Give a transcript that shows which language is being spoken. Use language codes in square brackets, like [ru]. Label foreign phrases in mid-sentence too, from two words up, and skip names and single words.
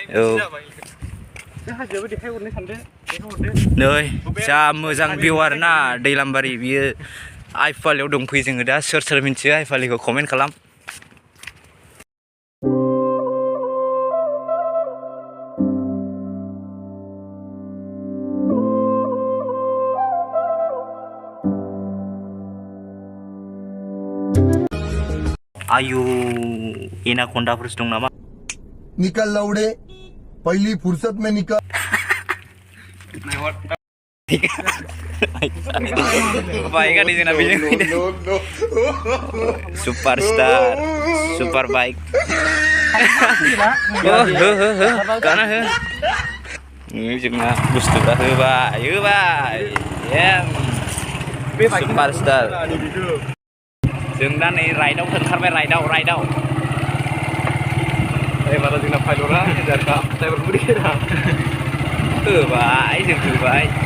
[brx] जाबाय हाजोआबो देखायहरनो सानदो नै जा मोजां भिउ आरोना दैलामबारि बियो आइफवालियाव दंफैयो जोङो दा सोर मिन्थियो आइफवालिखौ कमेन्ट खालाम आयु एनाकन्डाफोरसो दं नामा [hi] निकल लौड़े पहली फुर्सत में निकल [brx] बाइक आनी जोंना बेजों [en] superstar super bike [brx] गाना हो जोंना बुस्थुफ्रा होबाय सुपारस्टार जों दा नै राइडआव ओंखारबाय राइडआव एबार जोंना पाइलटआ ड्राइभारखौबो देखायरा होबाय जों होबाय